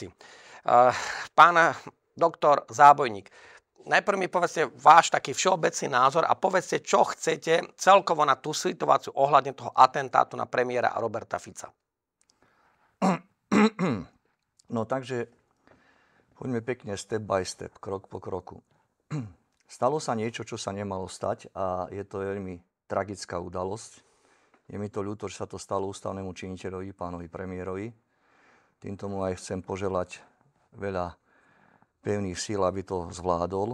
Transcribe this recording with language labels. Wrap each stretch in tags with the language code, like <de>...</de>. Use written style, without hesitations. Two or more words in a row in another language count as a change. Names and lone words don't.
<sk>Pán doktor Zábojník, najprv mi povedzte váš taký všeobecný názor a povedzte, čo chcete celkovo na tú situáciu ohľadne toho atentátu na premiéra Roberta Fica. No takže poďme pekne</sk> <en>step by step,</en> <sk>krok po kroku. Stalo sa niečo, čo sa nemalo stať a je to veľmi tragická udalosť. Je mi to ľúto, že sa to stalo ústavnému činiteľovi, pánovi premiérovi. Týmto mu aj chcem poželať veľa pevných síl, aby to zvládol.</sk>